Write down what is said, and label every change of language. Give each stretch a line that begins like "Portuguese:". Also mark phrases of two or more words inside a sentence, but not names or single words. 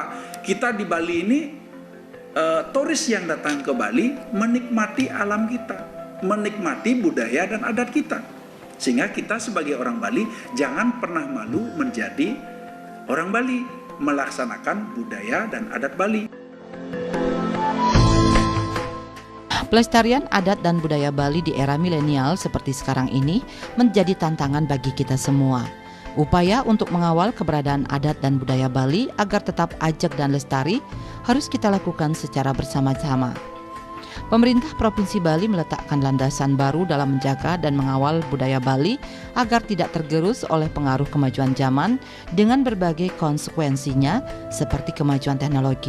Indonesian: Kita di Bali ini, turis yang datang ke Bali menikmati alam kita, menikmati budaya dan adat kita. Sehingga kita sebagai orang Bali jangan pernah malu menjadi orang Bali, melaksanakan budaya dan adat Bali. Pelestarian adat dan budaya Bali di era milenial seperti sekarang ini menjadi tantangan bagi kita semua. Upaya untuk mengawal keberadaan adat dan budaya Bali agar tetap ajak dan lestari harus kita lakukan secara bersama-sama. Pemerintah Provinsi Bali meletakkan landasan baru dalam menjaga dan mengawal budaya Bali agar tidak tergerus oleh pengaruh kemajuan zaman dengan berbagai konsekuensinya seperti kemajuan teknologi.